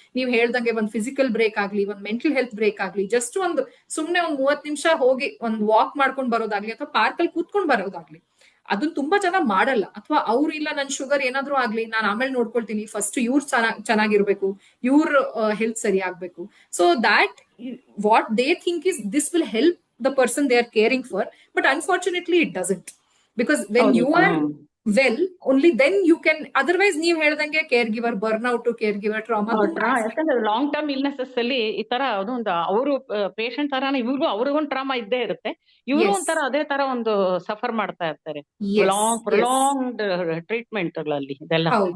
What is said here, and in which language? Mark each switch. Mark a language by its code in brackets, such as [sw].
[kn] ನೀವು ಹೇಳ್ದಂಗೆ ಒಂದು ಫಿಸಿಕಲ್ ಬ್ರೇಕ್ ಆಗ್ಲಿ, ಒಂದು ಮೆಂಟಲ್ ಹೆಲ್ತ್ ಬ್ರೇಕ್ ಆಗ್ಲಿ, ಜಸ್ಟ್ ಒಂದು ಸುಮ್ನೆ ಒಂದು 30 ನಿಮಿಷ ಹೋಗಿ ಒಂದು ವಾಕ್ ಮಾಡ್ಕೊಂಡ್ ಬರೋದಾಗ್ಲಿ, ಅಥವಾ ಪಾರ್ಕ್ ಅಲ್ಲಿ ಕೂತ್ಕೊಂಡ್ ಬರೋದಾಗ್ಲಿ, ಅದನ್ನ ತುಂಬಾ ಜನ ಮಾಡಲ್ಲ. ಅಥವಾ ಅವ್ರು ಇಲ್ಲ ನನ್ ಶುಗರ್ ಏನಾದ್ರು ಆಗ್ಲಿ ನಾನು ಆಮೇಲೆ ನೋಡ್ಕೊಳ್ತೀನಿ, ಫಸ್ಟ್ ಇವ್ರು ಚೆನ್ನಾಗಿರ್ಬೇಕು, ಇವ್ರ ಹೆಲ್ತ್ ಸರಿ ಆಗ್ಬೇಕು. [en] so that what they think is this will help the person they are caring for, but unfortunately it doesn't, because when you are well, only then you can, otherwise [kn] ನೀವ್ ಹೇಳ್ದಂಗೆ care ಗಿವರ್ burnout, care ಗಿವರ್ trauma ತುಂಬಾ ಯಾಕಂದ್ರೆ long term illnesses ಅಲ್ಲಿ ಈ ತರ ಅದೊಂದು ಅವರು patient ತರಾನೇ ಅವ್ರಿಗೊಂದು ಟ್ರಾಮಾ ಇದ್ದೇ ಇರುತ್ತೆ, ಇವರು ಒಂಥರ ಅದೇ ತರ ಒಂದು ಸಫರ್ ಮಾಡ್ತಾ ಇರ್ತಾರೆ ಪ್ರೊಲಾಂಗ್ಡ್ ಟ್ರೀಟ್ಮೆಂಟ್ ಗಳಲ್ಲಿ ಇದೆಲ್ಲ.